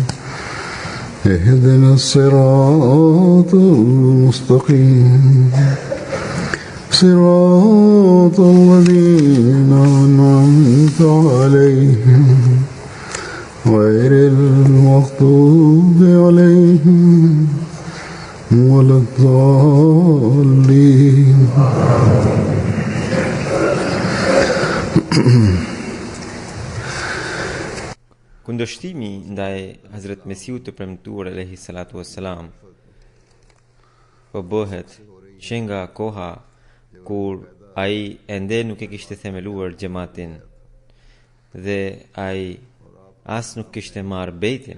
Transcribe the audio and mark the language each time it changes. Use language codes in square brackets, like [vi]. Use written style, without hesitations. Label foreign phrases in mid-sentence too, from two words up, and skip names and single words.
[ar] اهدنا الصراط المستقيم صراط الذين أنعمت عليهم غير المغضوب عليهم ولا الضالين. [sq] Kundërshtimi ndaj Hazret Mesiut të premtuar [ar] عليه الصلاة والسلام [sq] po bëhet që nga koha kur ai ende nuk e kishte themeluar xhamatin dhe ai as nuk kishte marrë bejtin.